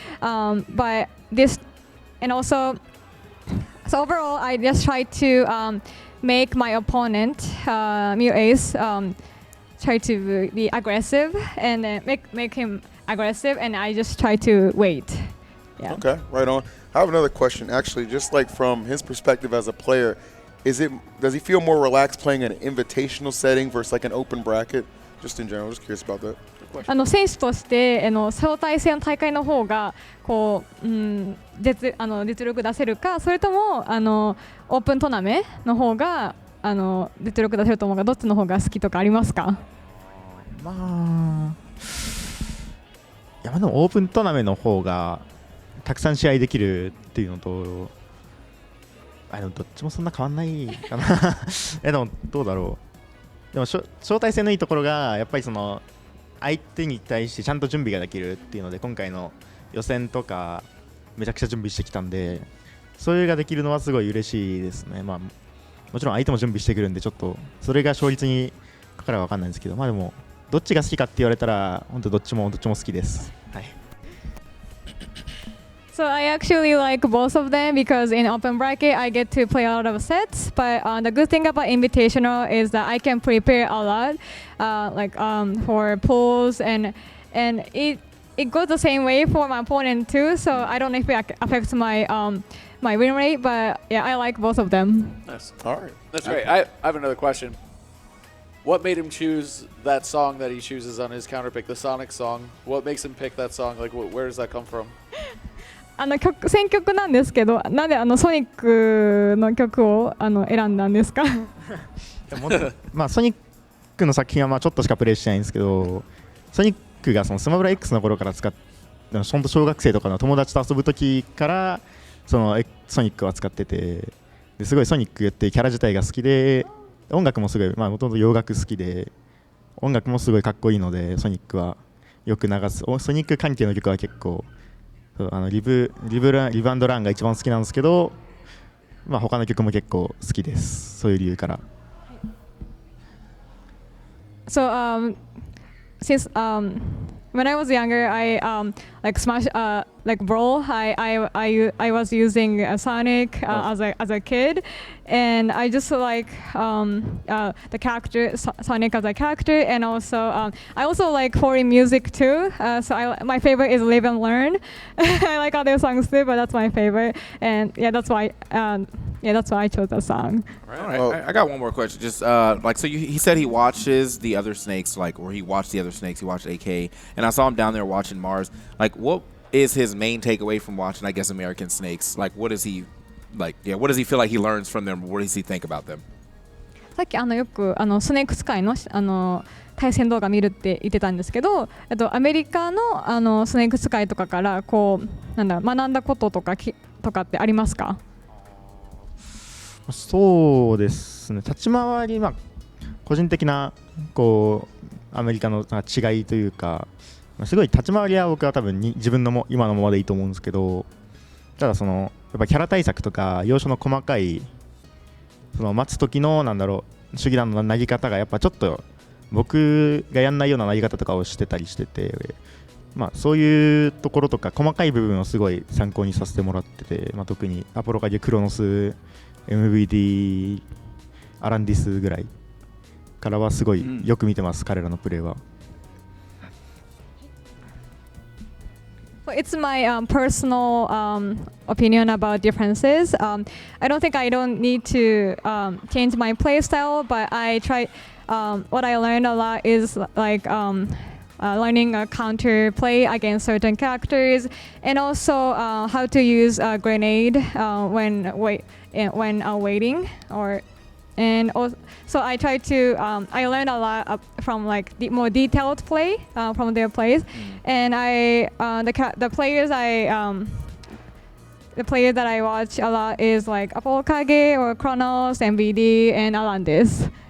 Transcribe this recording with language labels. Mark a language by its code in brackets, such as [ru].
[en] But this, and also, so overall, I just try to make my opponent, MuteAce, try to be aggressive and make him aggressive, and I just try to wait. Yeah. Okay, right on. I have another question, actually, just like from his perspective as a player, does he feel more relaxed playing an invitational setting versus like an open bracket? Just in general, just curious about that. [ja] 選手として招待制の大会の方がこう、実力出せるか、それともオープントーナメの方が実力出せると思うか、どっちの方が好きとかありますか？まあいやでもオープントーナメントの方がたくさん試合できるっていうのと、でもどっちもそんな変わんないかなでもどうだろう。でも招待制のいいところがやっぱりその相手に対してちゃんと準備ができるっていうので、今回の予選とかめちゃくちゃ準備してきたんで、それができるのはすごい嬉しいですね。まあもちろん相手も準備してくるんで、ちょっとそれが勝率にかかるか分かんないんですけど、まあでもどっちが好きかって言われたら本当どっちも好きです。はい。 [en] So I actually like both of them because in open bracket I get to play a lot of sets. But the good thing about invitational is that I can prepare a lot, for pools, and it goes the same way for my opponent too. So I don't know if it affects my my win rate, but yeah, I like both of them. Nice. All right. That's great. I have another question. What made him choose that song that he chooses on his counterpick, the Sonic song? What makes him pick that song? Like, where does that come from? [ja] 選曲なんですけど、なんでソニックの曲を選んだんですか？まあソニックの作品はまあちょっとしかプレイしてないんですけど、ソニックがそのスマブラ X の頃から使って、本当小学生とかの友達と遊ぶ時からそのソニックは使ってて、ですごいソニックってキャラ自体が好きで、音楽もすごいもともと洋楽好きで、音楽もすごいかっこいいので、ソニックはよく流す。ソニック関係の曲は結構リブアンドランが一番好きなんですけど、まあ他の曲も結構好きです。そういう理由から。 [en] So since when I was younger, I like Smash Brawl. I was using Sonic as a kid, and I just like the character Sonic as a character, and also I also like foreign music too. So my favorite is Live and Learn. I like other songs too, but that's my favorite, and that's why I chose that song. All right. I got one more question. Just so he said he watches the other snakes, or he watched the other snakes. He watched AK, and I saw him down there watching Mars. Like, what is his main takeaway from watching, I guess, American Snakes? Like, what does he what does he feel like he learns from them? What does he think about them? [ja] さっきよくスネークスカイの対戦動画見るって言ってたんですけど、アメリカのスネークスカイとかから学んだこととかってありますか？そうですね。立ち回り個人的なアメリカの違いというか、すごい立ち回りは僕は多分自分の今のままでいいと思うんですけど、ただやっぱキャラ対策とか要所の細かい待つ時の手技弾の投げ方がやっぱちょっと僕がやんないような投げ方とかをしてたりしてて、そういうところとか細かい部分をすごい参考にさせてもらってて、特にアポロカゲ、クロノス、MVD、アランディスぐらいからはすごいよく見てます、彼らのプレーは。 [en] It's my personal opinion about differences. I don't need to change my play style, but I try. What I learned a lot is learning a counter play against certain characters, and also how to use a grenade when waiting and also, so I try to I learned a lot from like the more detailed play from their plays, and the player that I watch a lot is like Apollo Kage or Kronos, MVD, and Alandis.